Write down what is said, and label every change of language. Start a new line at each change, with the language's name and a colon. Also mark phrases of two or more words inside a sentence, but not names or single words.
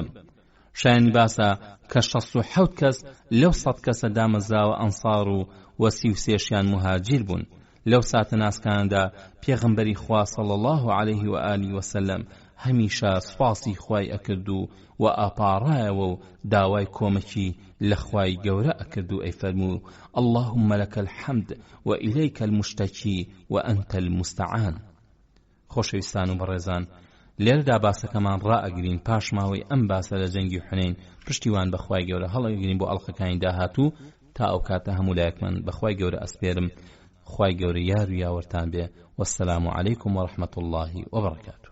Central Kurdish: شایانی باسە کە 67 کەس لەو 100 کەسە دامەزراوە ئەنسار و 33 مهاجیر بوون. لەو ساتە ناسکاندا پێغەمبەری خوا
Arabic: صلی الله عليه و آله وسلم
Central Kurdish: هەمیشە سوپاسی خوای ئەکرد و ئاپاڕایەوە و داوای کۆمەکی لە خوای گەورە ئەکرد و ئەیفەرموو
Arabic: اللهم لك الحمد وإليك المشتكي وأنت المستعان.
Central Kurdish: خۆشەویستان و بەڕێزان، لێرەدا باسەکەمان ڕائەگرین پاش ماوەی ئەم باسە لە جەنگی حونین پشتیوان بەخوای گەورە هەڵەگرین بۆ ئەڵقەکانی داهاتوو. تا ئەو کاتە هەموو لایەکمان بەخوای گەورە ئەسپێرم. خوای گەورە یار و یاوەرتان بێ.
Arabic: وەسسەلامو عەلەیکم وەڕەحمەتوڵڵاهی وبەڕەکاتوه.